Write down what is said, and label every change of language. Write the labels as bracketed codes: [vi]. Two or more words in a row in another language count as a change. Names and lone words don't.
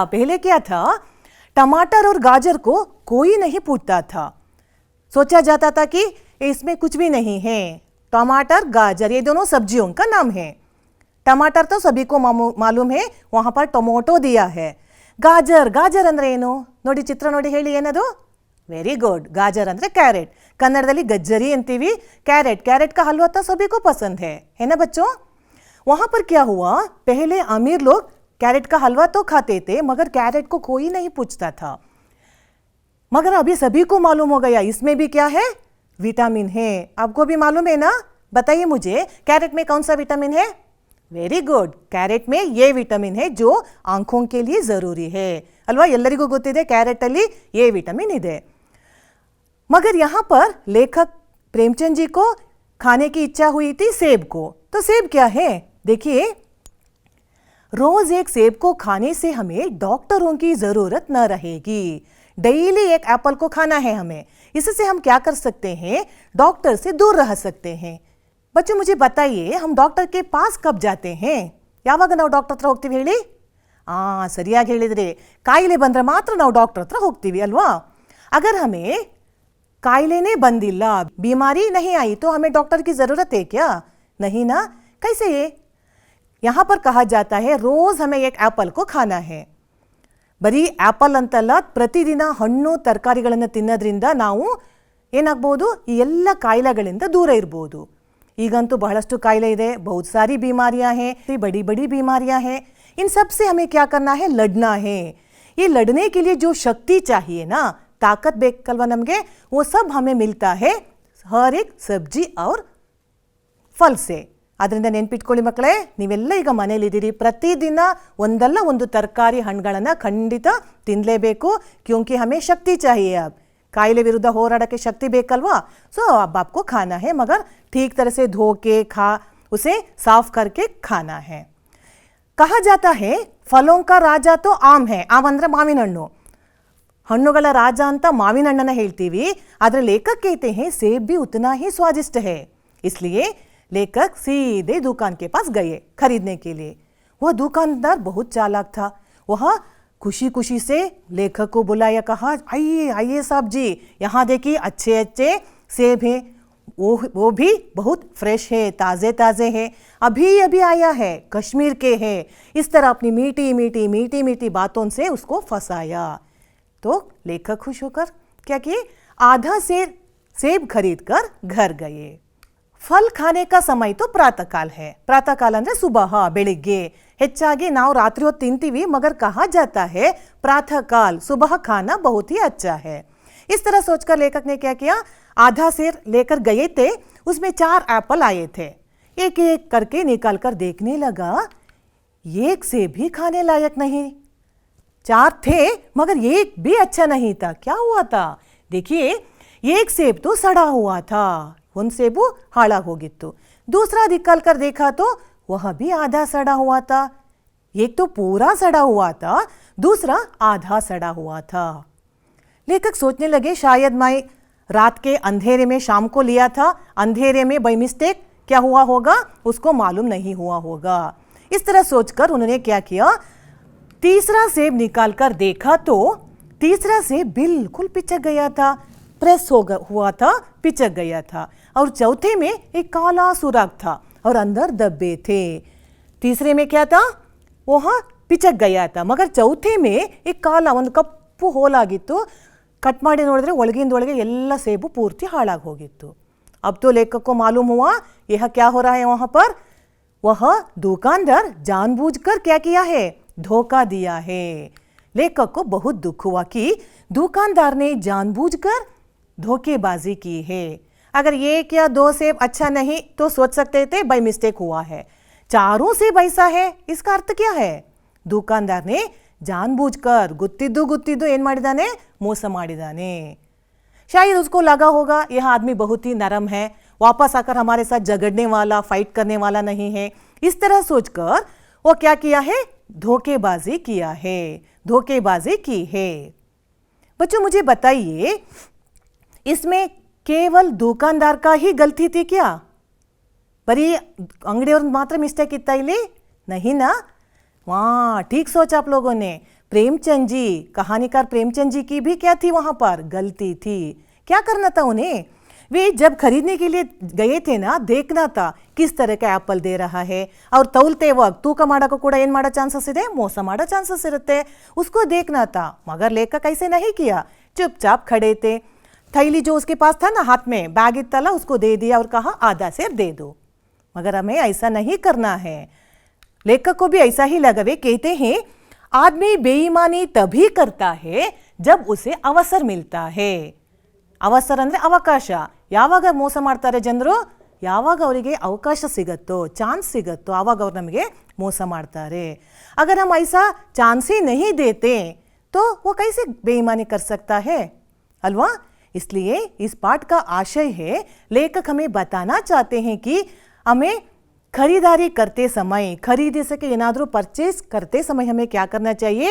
[hi] पहले क्या था, टमाटर और गाजर को कोई नहीं पूछता था। सोचा जाता था कि इसमें कुछ भी नहीं है। टमाटर, गाजर ये दोनों सब्जियों का नाम है। टमाटर तो सभी को मालूम है, वहां पर टೊಮೊಟೊ दिया है। [kn] गाजर, गाजर ಅಂದ್ರೆ ಏನು ನೋಡಿ, ಚಿತ್ರ ನೋಡಿ ಹೇಳಿ ಏನದು? [en] very good, [kn] गाजर ಅಂದ್ರೆ ಕ್ಯಾರೆಟ್। कन्नड़ದಲ್ಲಿ ಗಜ್ಜರಿ ಅಂತೀವಿ। [hi] कैरेट, कैरेट का हलवा तो सभी को पसंद है ना बच्चों? वहां पर क्या हुआ, पहले अमीर लोग कैरेट का हलवा तो खाते थे, मगर कैरेट को कोई नहीं पूछता था। मगर अभी सभी को मालूम हो गया इसमें भी क्या है, विटामिन है। आपको भी मालूम है ना? बताइए मुझे, कैरेट में कौन सा विटामिन है? [en] very good, [hi] कैरेट में ये विटामिन है जो आंखों के लिए जरूरी है अल्वा। [kn] ಎಲ್ಲರಿಗೂ ಗೊತ್ತಿದೆ ಕ್ಯಾರೆಟ್ ಅಲ್ಲಿ [hi] ये विटामिन [kn] ಇದೆ। [hi] मगर यहाँ पर लेखक प्रेमचंद जी को खाने की इच्छा हुई थी सेब को। तो सेब क्या है, देखिए, रोज एक सेब को खाने से हमें डॉक्टरों की जरूरत न रहेगी। डेली एक एप्पल को खाना है हमें। इससे हम क्या कर सकते हैं, डॉक्टर से दूर रह सकते हैं। बच्चों मुझे बताइए, हम डॉक्टर के पास कब जाते हैं? [kn] ಯಾವಾಗ ನಾವು ಡಾಕ್ಟರ್ ಹತ್ರ ಹೋಗ್ತೀವಿ ಹೇಳಿ? ಸರಿಯಾಗಿ ಹೇಳಿದ್ರೆ, ಕಾಯಿಲೆ ಬಂದ್ರೆ ಮಾತ್ರ ನಾವು ಡಾಕ್ಟರ್ ಹತ್ರ ಹೋಗ್ತೀವಿ ಅಲ್ವಾ? [hi] अगर हमें [kn] ಕಾಯಿಲೆ ನೇ ಬಂದಿಲ್ಲ, [hi] बीमारी नहीं आई, तो हमें डॉक्टर की जरूरत है क्या? नहीं ना। कैसे ये? यहाँ पर कहा जाता है रोज हमें एक एप्पल को खाना है। [kn] ಬರೀ ಆಪಲ್ ಅಂತಲ್ಲ, ಪ್ರತಿದಿನ ಹಣ್ಣು ತರಕಾರಿಗಳನ್ನು ತಿನ್ನೋದ್ರಿಂದ ನಾವು ಏನಾಗಬಹುದು, ಈ ಎಲ್ಲ ಕಾಯಿಲೆಗಳಿಂದ ದೂರ ಇರಬಹುದು। ಈಗಂತೂ ಬಹಳಷ್ಟು ಕಾಯಿಲೆ ಇದೆ, [hi] बहुत सारी बीमारियां हैं, बड़ी बड़ी बीमारियां हैं। इन सब से हमें क्या करना है, लड़ना है। ये लड़ने के लिए जो शक्ति चाहिए ना, ताकत [kn] ಬೇಕಲ್ವಾ ನಮಗೆ, [hi] वो सब हमें मिलता है हर एक सब्जी और फल से। [kn] ಅದರಿಂದ ನೆನಪಿಟ್ಕೊಳ್ಳಿ ಮಕ್ಕಳೇ, ನೀವೆಲ್ಲ ಈಗ ಮನೆಯಲ್ಲಿದ್ದೀರಿ, ಪ್ರತಿದಿನ ಒಂದಲ್ಲ ಒಂದು ತರಕಾರಿ ಹಣ್ಣುಗಳನ್ನು ಖಂಡಿತ ತಿನ್ನಲೇಬೇಕು। [hi] क्योंकि हमें शक्ति चाहिए। [kn] अब ಕಾಯಿಲೆ ವಿರುದ್ಧ ಹೋರಾಡಕ್ಕೆ शक्ति ಬೇಕಲ್ವಾ? [hi] सो अब आपको खाना है, मगर ठीक तरह से धो के उसे साफ करके खाना है। कहा जाता है फलों का राजा तो आम है। [kn] आम ಅಂದ್ರೆ ಮಾವಿನ ಹಣ್ಣು, ಹಣ್ಣುಗಳ ರಾಜ ಅಂತ ಮಾವಿನ ಹಣ್ಣನ್ನ ಹೇಳ್ತೀವಿ। [hi] ಆದರೆ लेखक कहते हैं सेब भी उतना ही स्वादिष्ट है। इसलिए लेखक सीधे दुकान के पास गए खरीदने के लिए। वह दुकानदार बहुत चालाक था। वह खुशी खुशी से लेखक को बुलाया, कहा आइए आइए साहब जी, यहाँ देखिए अच्छे अच्छे सेब हैं, वो भी बहुत फ्रेश है, ताज़े ताज़े है, अभी अभी आया है, कश्मीर के है। इस तरह अपनी मीठी मीठी मीठी मीठी बातों से उसको फंसाया। तो लेखक खुश होकर क्या किए, आधा सेब खरीद कर घर गए। फल खाने का समय तो प्रातःकाल है। [kn] प्रातःकाल ಅಂದ್ರೆ सुबह, ಬೆಳಿಗ್ಗೆ। ಹೆಚ್ಚಾಗಿ ನಾವು ರಾತ್ರಿ ಹೊತ್ತು ತಿಂತೀವಿ, [hi] मगर कहा जाता है प्रातःकाल, सुबह खाना बहुत ही अच्छा है। इस तरह सोचकर लेखक ने क्या किया, आधा सेब लेकर गए थे, उसमें 4 एप्पल आए थे। एक एक करके निकाल कर देखने लगा, एक सेब भी खाने लायक नहीं। 4 थे, मगर एक भी अच्छा नहीं था। क्या हुआ था, देखिए, एक सेब तो सड़ा हुआ था, [kn] ಒಂದು ಸೇಬು ಹಾಳಾಗಿ ಹೋಗಿತ್ತು। [hi] दूसरा निकाल कर देखा तो वह भी आधा सड़ा हुआ था। एक तो पूरा सड़ा हुआ था, दूसरा आधा सड़ा हुआ था। लेखक सोचने लगे शायद मैं रात के अंधेरे में शाम को लिया था, अंधेरे में [en] by mistake [hi] क्या हुआ होगा, उसको मालूम नहीं हुआ होगा। इस तरह सोचकर उन्होंने क्या किया, तीसरा सेब निकाल कर देखा तो तीसरा सेब बिल्कुल पिचक गया था, प्रेस हुआ था, पिचक गया था। और चौथे में एक काला सुराख था और अंदर धब्बे थे। तीसरे में क्या था, वह पिचक गया था, मगर चौथे में एक काला [kn] ಒಂದು ಕಪ್ಪು ಹೋಲಾಗಿತ್ತು। कट ಮಾಡಿ ನೋಡಿದ್ರೆ ಒಳಗಿಂದೊಳಗೆ ಎಲ್ಲ ಸೇಬು ಪೂರ್ತಿ ಹಾಳಾಗಿ ಹೋಗಿತ್ತು। [hi] अब तो लेखक को मालूम हुआ यह क्या हो रहा है वहां पर। वह दुकानदार जानबूझकर क्या किया है, धोखा दिया है। लेखक को बहुत दुख हुआ कि दुकानदार ने जानबूझकर धोखेबाजी की है। अगर 1 या 2 सेब अच्छा नहीं तो सोच सकते थे [en] by mistake [hi] हुआ है, 4 सेब ऐसा है, इसका अर्थ क्या है, दुकानदार ने जानबूझकर [kn] ಗೊತ್ತಿದ್ದೂ ಏನ್ ಮಾಡಿದಾನೆ, ಮೋಸ ಮಾಡಿದಾನೆ। [hi] शायद उसको लगा होगा यह आदमी बहुत ही नरम है, वापस आकर हमारे साथ झगड़ने वाला, फाइट करने वाला नहीं है, इस तरह सोचकर वो क्या किया है, धोखेबाजी किया है, धोखेबाजी की है। बच्चों मुझे बताइए, इसमें केवल दुकानदार का ही गलती थी क्या? बड़ी अंगड़ियों मात्र मिस्टेक इतना ही ले नहीं ना। वाह, ठीक सोचा आप लोगों ने। प्रेमचंद जी, कहानीकार प्रेमचंद जी की भी क्या थी, वहां पर गलती थी। क्या करना था उन्हें? वे जब खरीदने के लिए गए थे ना, देखना था किस तरह का एप्पल दे रहा है, और तौलते वक्त [kn] ತೂಕ ಮಾಡಾಕ ಕೂಡ ಏನು ಮಾಡೋ ಚಾನ್ಸಸ್ ಇದೆ, ಮೋಸ ಮಾಡೋ ಚಾನ್ಸಸ್ ಇರುತ್ತೆ, [hi] उसको देखना था। मगर लेखक ऐसे नहीं किया, चुपचाप खड़े थे। थैली जो उसके पास था ना, हाथ में बैग इतना उसको दे दिया और कहा आधा सेब दे दो। मगर हमें ऐसा नहीं करना है। लेखक को भी ऐसा ही लगा। वे कहते हैं आदमी बेईमानी तभी करता है जब उसे अवसर मिलता है। [kn] ಅವಸರ ಅಂದರೆ ಅವಕಾಶ। ಯಾವಾಗ ಮೋಸ ಮಾಡ್ತಾರೆ ಜನರು? ಯಾವಾಗ ಅವರಿಗೆ ಅವಕಾಶ ಸಿಗುತ್ತೋ, ಚಾನ್ಸ್ ಸಿಗುತ್ತೋ, ಆವಾಗ ಅವ್ರು ನಮಗೆ ಮೋಸ ಮಾಡ್ತಾರೆ। [hi] अगर हम ऐसा चांस ही नहीं देते तो वो कैसे बेईमानी कर सकता है, अल्वा? इसलिए इस पाठ का आशय है, लेखक हमें बताना चाहते हैं कि हमें खरीदारी करते समय, खरीदे से ಏನಾದರೂ परचेस करते समय हमें क्या करना चाहिए?